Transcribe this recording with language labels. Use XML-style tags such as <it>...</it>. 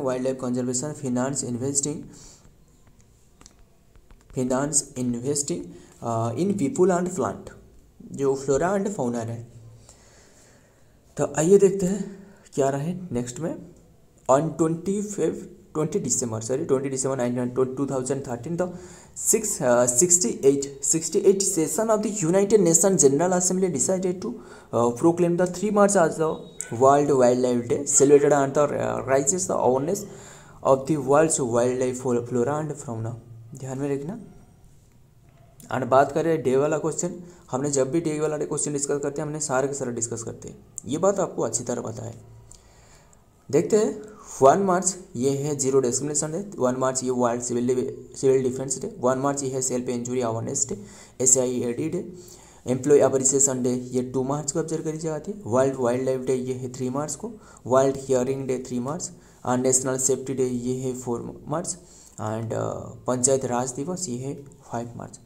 <en>Wild life conservation, finance investing in people and plant, जो flora and fauna है।</en> <hi>तो आइए देखते हैं क्या रहे नेक्स्ट में। On 25</hi> <en>20 December 2013 the 68 session of the United Nations General Assembly decided to proclaim the 3 March as the World Wildlife Day, celebrated and raises the awareness of the world's wildlife flora and fauna।</en> <hi>ध्यान में रखना। और बात करें day वाला question, हमने जब भी डे वाला क्वेश्चन डिस्कस करते हैं हमने सारे के सारे डिस्कस करते हैं, ये बात आपको अच्छी तरह पता है। देखते हैं 1 मार्च ये है जीरो डिस्क्रिमिनेशन डे, 1 मार्च ये वर्ल्ड सिविल डिफेंस डे, 1 मार्च ये है self injury awareness day, SIAD day, employ appreciation day ये 2 मार्च को ऑब्जर्व करी जाती है, वर्ल्ड वाइल्ड लाइफ डे ये है 3 मार्च को, वर्ल्ड हियरिंग डे 3 मार्च, और नेशनल सेफ्टी डे ये है 4 मार्च, एंड पंचायत राज दिवस ये है 5 मार्च।</hi>